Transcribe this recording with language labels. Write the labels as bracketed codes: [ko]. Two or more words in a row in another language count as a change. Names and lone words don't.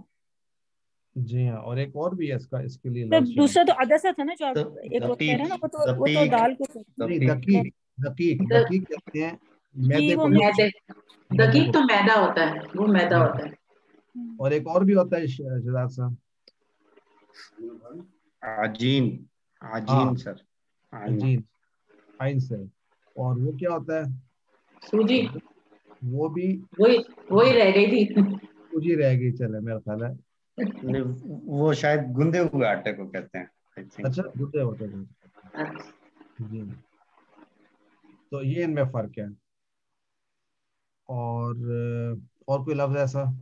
[ur] جی ہاں، اور ایک اور بھی ہے اس کا، اس کے لیے دوسرا تو عدسہ تھا نا جو آپ ایک وہ کہہ رہے ہیں نا، وہ تو دال کو دقیق دقیق کہتے ہیں میدے کو. دقیق تو میدا ہوتا ہے، وہ میدا ہوتا ہے. اور ایک اور بھی ہوتا ہے شہزاد صاحب، عجین. عجین سر، عجین عین سے. اور وہ کیا ہوتا ہے؟ سوجی. وہ بھی وہی رہ گئی تھی، سوجی رہ گئی. چلے میرا خیال ہے وہ شاید گندے ہوئے آٹے کو کہتے ہیں. اچھا گندے ہوتے ہیں جی. تو یہ ان میں فرق ہے. اور کوئی لفظ ایسا؟